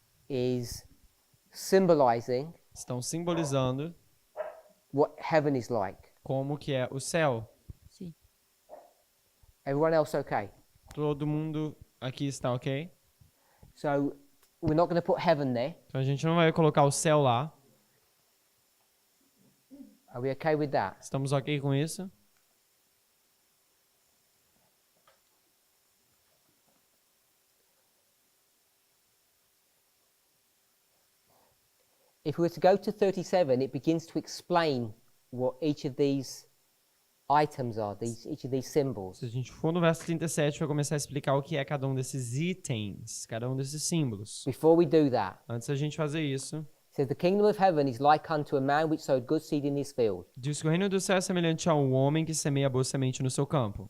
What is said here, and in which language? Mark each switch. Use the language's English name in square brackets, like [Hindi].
[English] is symbolizing [Portuguese] estão simbolizando [English] what heaven is like. [Portuguese] como que é o céu. Sim. [English] Everyone else okay? [Portuguese] Todo mundo aqui está ok? [English] So we're not going to put heaven there. [Portuguese] Então a gente não vai colocar o céu lá. [English] Are we okay with that? [Portuguese] Estamos ok com isso? [English] If we were to go to 37, it begins to explain what each of these items are, each of these symbols. [Portuguese] Se a gente for no verso 37, vai começar a explicar o que é cada um desses itens, cada um desses símbolos. [English] Before we do that, [Portuguese] Antes da gente fazer isso, [English] it says, the kingdom of heaven is like unto a man which sowed good seed in his field. [Portuguese] diz que o reino do céu é semelhante a um homem que semeia boa semente no seu campo.